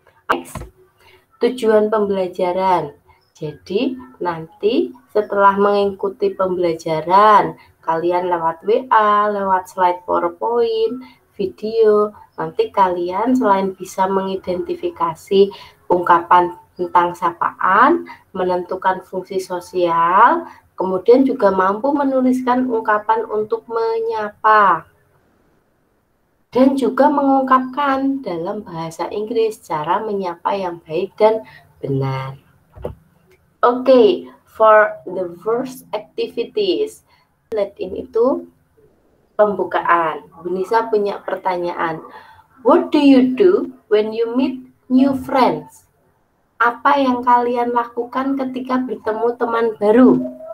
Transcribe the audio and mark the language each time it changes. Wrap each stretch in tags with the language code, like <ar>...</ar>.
<id>Next, tujuan pembelajaran. Jadi, nanti setelah mengikuti pembelajaran, kalian lewat WA, lewat slide PowerPoint, video, nanti kalian selain bisa mengidentifikasi ungkapan tentang sapaan, menentukan fungsi sosial, kemudian juga mampu menuliskan ungkapan untuk menyapa. Dan juga mengungkapkan dalam bahasa Inggris cara menyapa yang baik dan benar.</id> <en>Oke, for the first activities.</en> <id>Ini itu pembukaan. Bu Nisa punya pertanyaan.</id> <en>What do you do when you meet new friends?</en> <id>Apa yang kalian lakukan ketika bertemu teman baru?</id>